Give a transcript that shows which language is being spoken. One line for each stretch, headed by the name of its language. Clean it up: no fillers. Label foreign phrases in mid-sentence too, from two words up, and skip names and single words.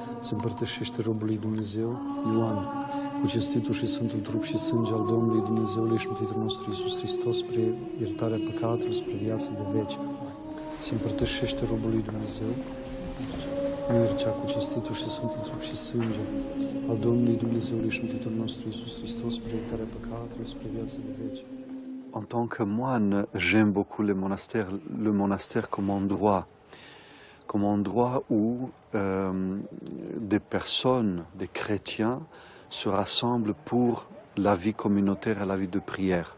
Romanian: Se împărtășește robul lui Dumnezeu Ioan cu cinstitul și sfântul trup și sânge al Domnului Dumnezeului și Mântuitorul nostru Iisus Hristos spre iertarea păcatelor, spre viață de veci. Se împărtășește robului Dumnezeu, mircea cu cinstitul și sfântul trup și sânge al Domnului Dumnezeului și Mântuitorul nostru Iisus Hristos spre iertarea păcatelor, spre viață de veci.
French: En tant que moine, j'aime beaucoup le monastère comme endroit où des personnes, des chrétiens, se rassemblent pour la vie communautaire et la vie de prière.